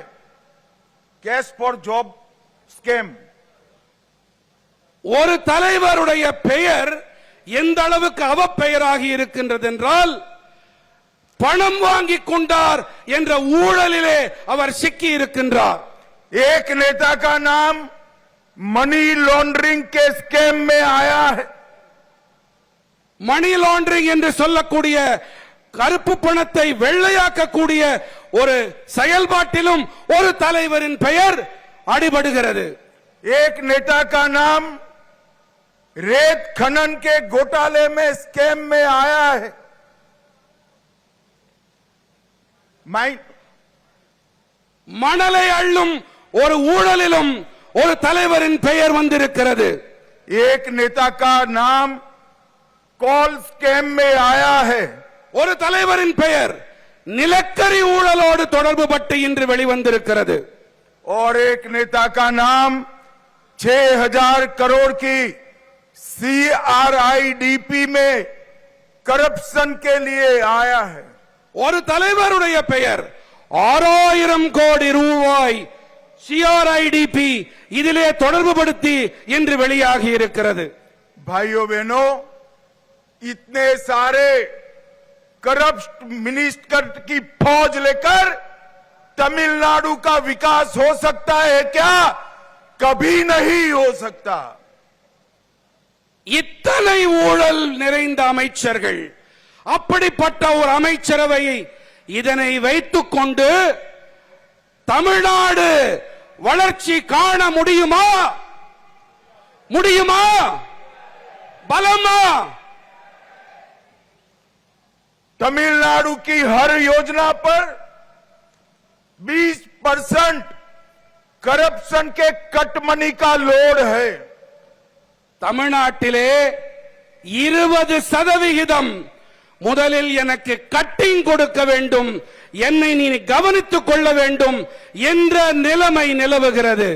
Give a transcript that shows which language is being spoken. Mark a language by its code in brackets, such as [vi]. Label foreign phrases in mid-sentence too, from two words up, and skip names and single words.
[en] Cash for job scam. [ta] ஒரு தலைவருடைய பெயர் எந்த அளவுக்கு அவப்பெயராகி இருக்கின்றது என்றால் பணம் வாங்கி கொண்டார் என்ற ஊழலிலே அவர் சிக்கி இருக்கின்றார். [hi] एक नेता का नाम [en] money laundering [hi] के स्कैम में आया है. [en] money laundering [ta] என்று சொல்லக்கூடிய கருப்பு பணத்தை வெள்ளையாக்கக்கூடிய ஒரு செயல்பாட்டிலும் ஒரு தலைவரின் பெயர் அடிபடுகிறது. [hi] एक नेता का नाम रेत खनन के घोटाले में स्कैम में आया है. [ta] மணலை அள்ளும் ஒரு ஊழலிலும் ஒரு தலைவரின் பெயர் வந்திருக்கிறது. [hi] एक नेता का नाम [en] coal scam [hi] में आया है। [ta] ஒரு தலைவரின் பெயர் நிலக்கரி ஊழலோடு தொடர்புபட்டு இன்று வெளிவந்திருக்கிறது. [hi] और एक नेता का नाम 6000 करोड़ की CRIDP में करप्शन के लिए आया है। [ta] ஒரு தலைவருடைய பெயர் 6000 கோடி ரூபாய் CRIDP இதிலே தொடர்புபடுத்தி இன்று வெளியாகி இருக்கிறது. [hi] भाइयों बहनों, इतने सारे [en] corrupt minister [hi] की फौज लेकर तमिलनाडु का विकास हो सकता है क्या? कभी नहीं हो सकता। [ta] இத்தனை ஊழல் நிறைந்த அமைச்சர்கள், அப்படிப்பட்ட ஒரு அமைச்சரவையை இதனை வைத்துக் கொண்டு தமிழ்நாடு வளர்ச்சி காண முடியுமா? முடியுமா? பலமா? [hi] तमिलनाडु की हर योजना पर 20% करप्शन के [en] cut money [hi] का लोड है। [ta] தமிழ்நாட்டிலே 20% முதலில் எனக்கு கட்டிங் கொடுக்க வேண்டும், என்னை நீ கவனித்துக் கொள்ள வேண்டும் என்ற நிலைமை நிலவுகிறது.